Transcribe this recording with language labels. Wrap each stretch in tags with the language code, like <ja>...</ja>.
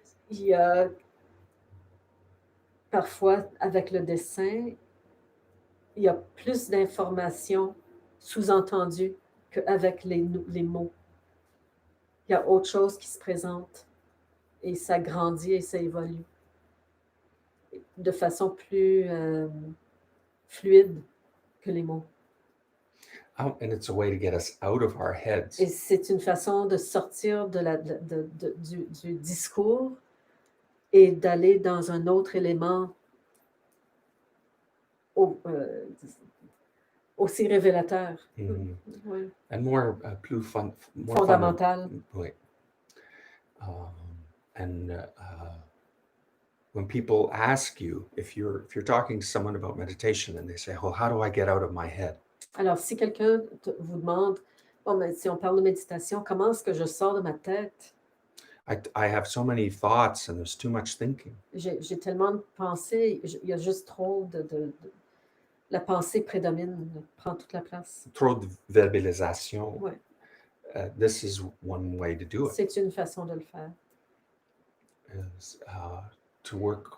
<fr>Il y a parfois, avec le dessin, il y a plus d'informations sous-entendues qu'avec les mots. Il y a autre chose qui se présente et ça grandit et ça évolue de façon plus fluide que les mots.</fr> <en>And it's a way to get us out of our heads.</en> <fr>Et c'est une façon de sortir du discours et d'aller dans un autre élément au, aussi révélateur. Mhm. Oui.</fr> <en>And more more</en> <fr>Fondamental. Oui.</fr> <en>And when people ask you if you're talking to someone about meditation and they say, "Well, how do I get out of my head?"</en> <fr>Alors, si quelqu'un vous demande, bon, mais si on parle de méditation, comment est-ce que je sors de ma tête?</fr> <en>I have so many thoughts and there's too much thinking.</en> <fr>J'ai tellement de pensées, il y a juste trop la pensée prédomine, prend toute la place. trop de verbalisation. Ouais,</fr> <en>This is one way to do it,</en> <fr>c'est une façon de le faire.</fr> <en>is to work.</en>